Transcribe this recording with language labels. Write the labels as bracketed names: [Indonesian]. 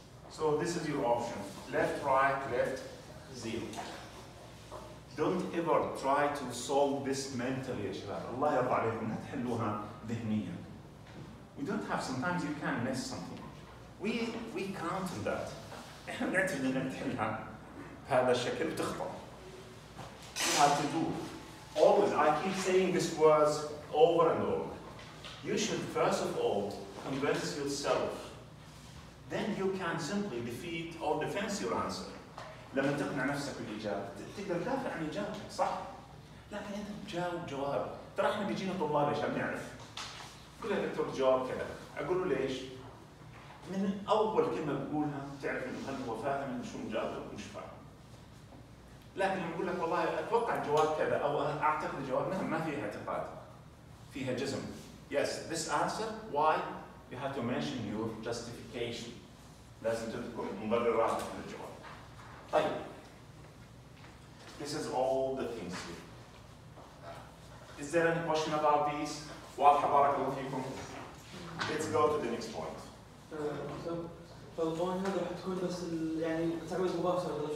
[English] So this is your option. Left, right, left, 0. Don't ever try to solve this mentally [Arabic] يا شباب. الله يرضى عليكم لا تحلوها ذهنيا. [English] We don't have, sometimes you can miss something. We count on that. [Arabic] احنا بنعتمد انك تحلها بهذا الشكل وتخطأ. [English] You have to do. Always, I keep saying this words over and over. You should first of all convince yourself. Then you can simply defeat or defend your answer. [Arabic] لما تقنع نفسك بالإجابة تقدر تدافع عن إجابتك صح؟ لكن أنت تجاوب جواب. ترى احنا بيجينا طلاب عشان نعرف. كل دكتور جواب كذا، أقول له ليش؟ من أول كلمة بقولها تعرف إنه هل هو فاهم إنه شو مجاوب أو مش فاهم. لكن لما أقول لك والله أتوقع الجواب كذا أو أعتقد الجواب ما فيها اعتقاد. فيها جزم. [English] Yes, this answer, why? You have to mention your justification. [Arabic] لازم تذكر مبرراتك للجواب. طيب. [English] This is all the things here. Is there any question about these? [Arabic] واضحة بارك الله فيكم. [English] Let's go to the next point. [Arabic] فالقوانين هذه راح تكون بس يعني تعويض مباشر